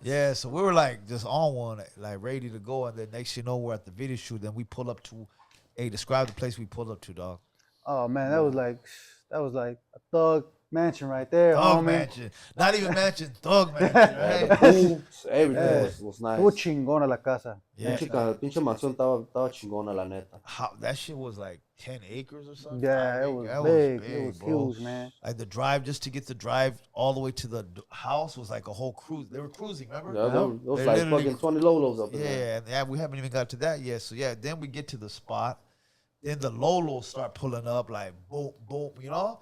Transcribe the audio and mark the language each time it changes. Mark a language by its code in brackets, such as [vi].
[en] Yeah, so we were like just on one, like ready to go, and then next you know we're at the video shoot. Then we pull up to, hey, describe the place we pulled up to, dog. Oh man, that was like a thug mansion right there. Thug mansion, not even mansion, thug mansion, right? Everything was nice. [es] Estuvo chingona la casa. [en] Yeah, [es] Pinche mansión estaba chingona, la neta. [en] that shit was like 10 acres or something. Yeah, it was big. It was bro. huge, man. Like the drive, just to get the drive all the way to the house was like a whole cruise. They were cruising, remember? Yeah, those like fucking 20 Lolos up in there. Yeah, we haven't even got to that yet. So yeah, then we get to the spot. Then the Lolos start pulling up like boom, boom, you know?